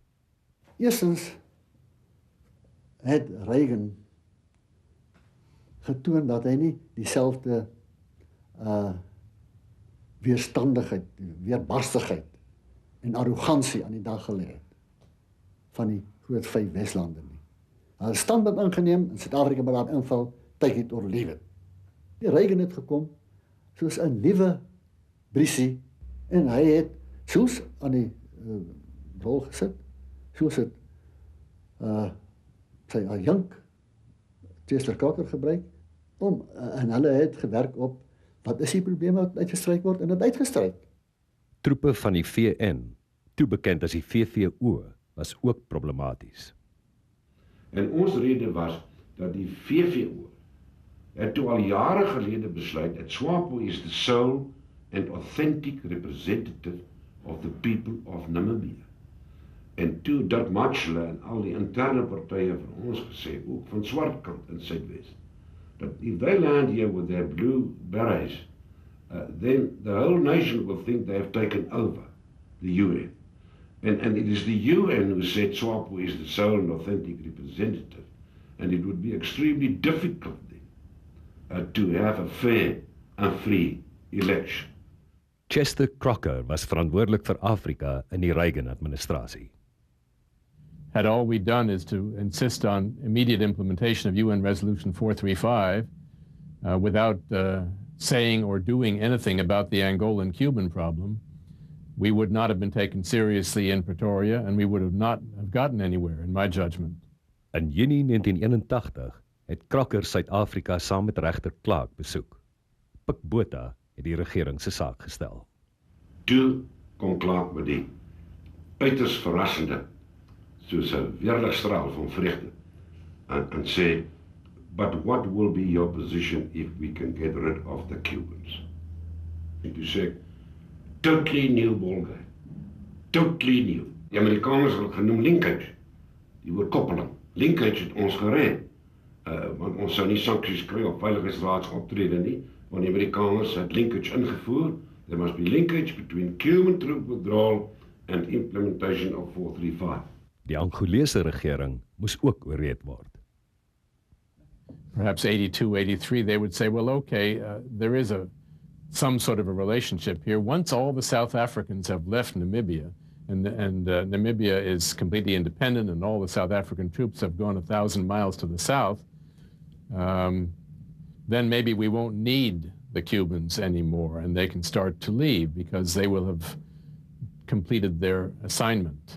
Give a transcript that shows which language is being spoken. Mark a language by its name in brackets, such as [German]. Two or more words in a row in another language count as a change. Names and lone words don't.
[Afrikaans] Eerstens het Reagan getoon dat hy nie dieselfde weerstandigheid, weerbarstigheid en arrogansie aan die dag gelê het van die groot 5 Weslande nie. Hy het standpunt ingeneem en Suid-Afrika moet daar inval, [English] take it or leave it. [Afrikaans] Die Reagan het gekom soos 'n nuwe brisie en hy het soos aan die rol gesit, soos het sy adjunk Chester Coker gebruik en hulle het gewerk op wat is die probleme wat uitgestryk word en dit uitgestryk. Troepe van die VN, toe bekend as die VVO, was ook problematies. En ons rede was dat die VVO het toe al jare gelede besluit dat SWAPO is [English] the sole and authentic representative of the people of Namibia. [Afrikaans] En toe Dirk Matschler en al die interne partye van ons gesê, ook van Swartkant in Suidwes, [English] that if they land here with their blue berets, then the whole nation will think they have taken over the UN. And it is the UN who said SWAPO is the sole and authentic representative. And it would be extremely difficult then to have a fair and free election. [Afrikaans] Chester Crocker was verantwoordelik vir Afrika in die Reagan-administrasie. [English] Had all we done is to insist on immediate implementation of UN Resolution 435 without saying or doing anything about the Angolan-Cuban problem, we would not have been taken seriously in Pretoria and we would have not have gotten anywhere, in my judgment. [Afrikaans] In Junie 1981 het Crocker Suid-Afrika saam met regter Clark besoek. Pik Botha het die regering se saak gestel. Toe kom Clark met die uiters verrassende, soos 'n weerligstraal van vreugde, en sê, [English] but what will be your position if we can get rid of the Cubans? [Afrikaans] En toe sê, [English] totally new ballgame. Totally new. [Afrikaans] Die Amerikaners het genoem linkage, die oorkoppeling. Linkage het ons gered, want ons sou nie sanksies kry op veiligheidsraads optrede nie, want die Amerikaners het linkage ingevoer. [English] There must be linkage between Cuban troop withdrawal and implementation of 435. [Afrikaans] Die Angolese regering moes ook oorreed word. [English] Perhaps 82, 83, they would say, well, okay, there is some sort of a relationship here. Once all the South Africans have left Namibia, and Namibia is completely independent, and all the South African troops have gone 1,000 miles to the south, then maybe we won't need the Cubans anymore, and they can start to leave because they will have completed their assignment.